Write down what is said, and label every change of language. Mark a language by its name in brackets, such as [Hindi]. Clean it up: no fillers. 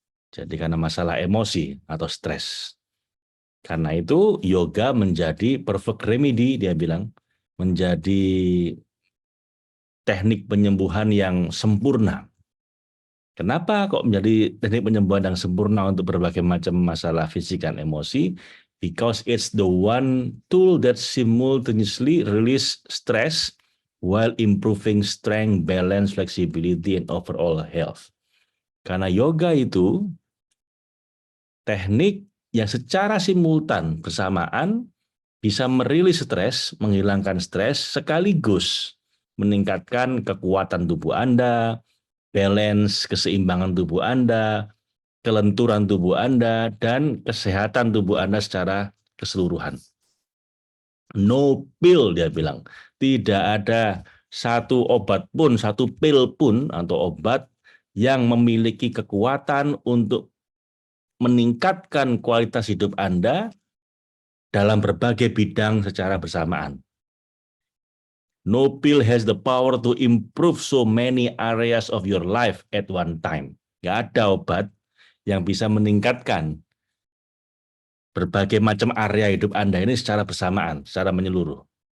[Indonesian] Jadi karena masalah emosi atau stres. Karena itu yoga menjadi [English] perfect remedy, [Indonesian] dia bilang. Menjadi teknik penyembuhan yang sempurna. Kenapa kok menjadi teknik penyembuhan yang sempurna untuk berbagai macam masalah fisik dan emosi? [English] Because it's the one tool that simultaneously release stress while improving strength, balance, flexibility, and overall health. [Indonesian] Karena yoga itu teknik yang secara simultan bersamaan bisa merilis stres, menghilangkan stres, sekaligus meningkatkan kekuatan tubuh Anda, balance, keseimbangan tubuh Anda, kelenturan tubuh Anda, dan kesehatan tubuh Anda secara keseluruhan. [English] No pill, [Indonesian] dia bilang. Tidak ada satu obat pun, satu pil pun atau obat yang memiliki kekuatan untuk meningkatkan kualitas hidup Anda dalam berbagai bidang secara bersamaan. [English] No pill has the power to improve so many areas of your life at one time. [Indonesian] Nggak ada obat yang bisa meningkatkan berbagai macam area hidup Anda ini secara bersamaan, secara menyeluruh.